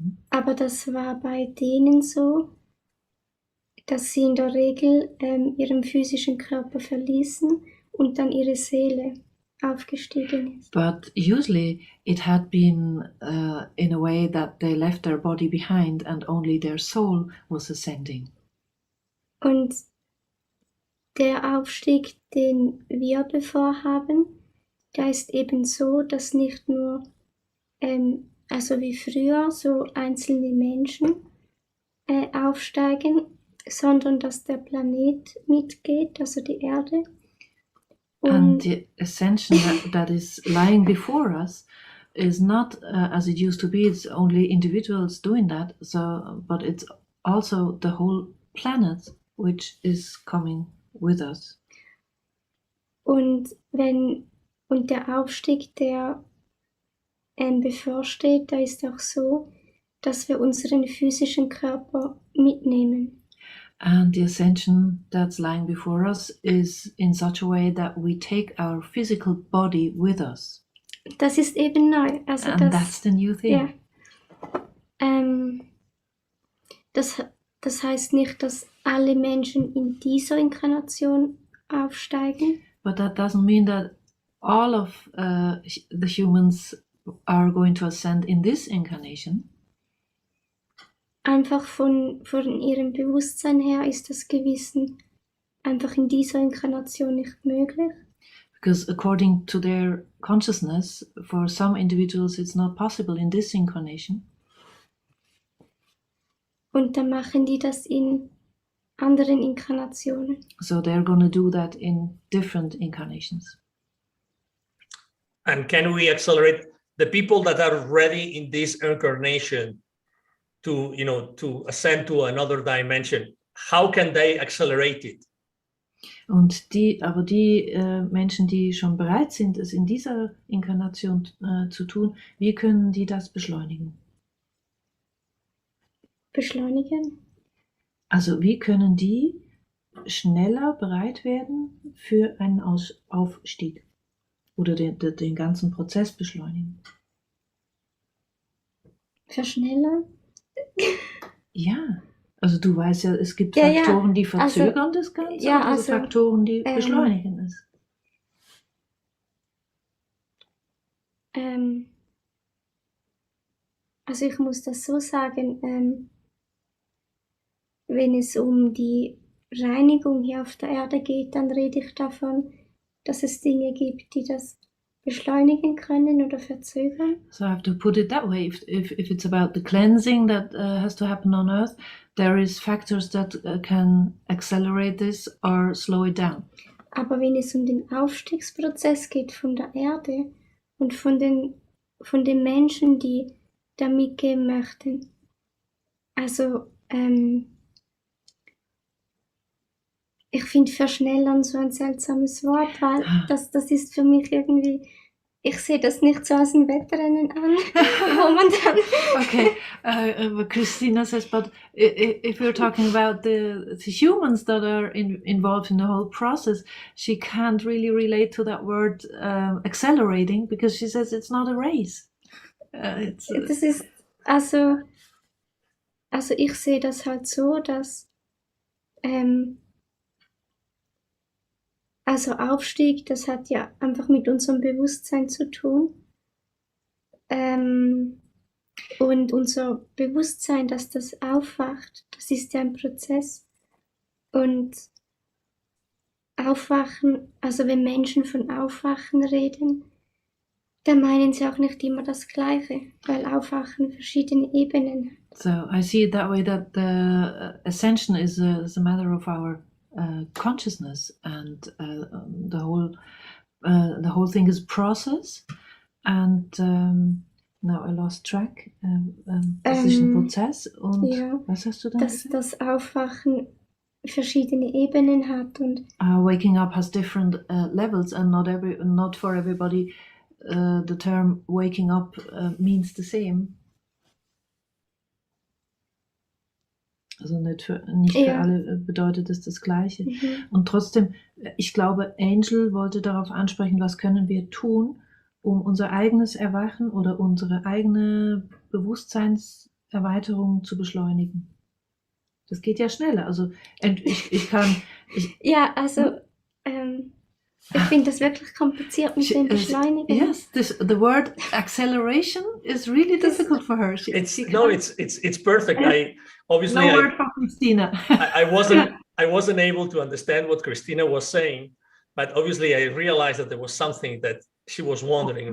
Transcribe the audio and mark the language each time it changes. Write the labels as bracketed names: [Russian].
[German] Aber das war bei denen so, dass sie in der Regel ihren physischen Körper verließen und dann ihre Seele aufgestiegen ist. [English] But usually it had been in a way that they left their body behind and only their soul was ascending. [German] Und der Aufstieg, den wir bevorhaben, der ist eben so, dass nicht nur, also wie früher, so einzelne Menschen aufsteigen, sondern dass der Planet mitgeht, also die Erde. [English] And the ascension that is lying before us is not as it used to be. It's only individuals doing that. But it's also the whole planet which is coming with us. [German] Und der Aufstieg, der bevorsteht, da ist auch so, dass wir unseren physischen Körper mitnehmen. [English] And the ascension that's lying before us is in such a way that we take our physical body with us. [German] Das ist eben neu. Also [English] and that's the new thing. [German] Ja. Das heißt nicht, dass alle Menschen in dieser Inkarnation aufsteigen. [English] But that doesn't mean that all of the humans are going to ascend in this incarnation. [German] Einfach von ihrem Bewusstsein her ist das Gewissen einfach in dieser Inkarnation nicht möglich. [English] Because according to their consciousness, for some individuals it's not possible in this incarnation. [German] Und dann machen die das in anderen Inkarnationen. [English] So they're going to do that in different incarnations. And can we accelerate the people that are ready in this incarnation to ascend to another dimension? How can they accelerate it? [German] Und die Menschen, die schon bereit sind, es in dieser Inkarnation zu tun, wie können die das beschleunigen? Beschleunigen? Also wie können die schneller bereit werden für einen Aufstieg oder den ganzen Prozess beschleunigen? Verschnellern? Ja, also du weißt ja, es gibt Faktoren, die verzögern das Ganze, und Faktoren, die beschleunigen es. Also ich muss das so sagen, wenn es um die Reinigung hier auf der Erde geht, dann rede ich davon, dass es Dinge gibt, die das beschleunigen können oder verzögern. [English] So I have to put it that way. If it's about the cleansing that has to happen on Earth, there is factors that can accelerate this or slow it down. [German] Aber wenn es um den Aufstiegsprozess geht von der Erde und von den Menschen, die da mitgehen möchten, also ich finde verschnellern so ein seltsames Wort, weil das ist für mich irgendwie, ich sehe das nicht so als ein Wettrennen an, wo man dann... [English] Okay, Christina says, but if we're talking about the humans that are involved in the whole process, she can't really relate to that word accelerating, because she says it's not a race. [German] Das ist, also ich sehe das halt so, dass also Aufstieg, das hat ja einfach mit unserem Bewusstsein zu tun. Und unser Bewusstsein, dass das aufwacht, das ist ja ein Prozess. Und Aufwachen, also wenn Menschen von Aufwachen reden, dann meinen sie auch nicht immer das Gleiche, weil Aufwachen verschiedene Ebenen hat. [English] So I see it that way, that the ascension is a matter of our consciousness, and the whole thing is process, and Now I lost track. [German] Das ist ein Prozess. Und ja, was hast du dann dass gesagt? das Aufwachen verschiedene Ebenen hat und [English] Waking up has different levels, and not for everybody the term waking up means the same. [German] Also nicht für Ja. alle bedeutet es das Gleiche. mhm. Und trotzdem, ich glaube, Angel wollte darauf ansprechen, was können wir tun, um unser eigenes Erwachen oder unsere eigene Bewusstseinserweiterung zu beschleunigen. Das geht ja schneller. Also ich kann... Ja, also ich finde das wirklich kompliziert mit dem Beschleunigen. [English] Yes, the word acceleration is really difficult for her. It's perfect. I obviously No word for Christina. I wasn't able to understand what Christina was saying, but obviously I realized that there was something that she was wondering,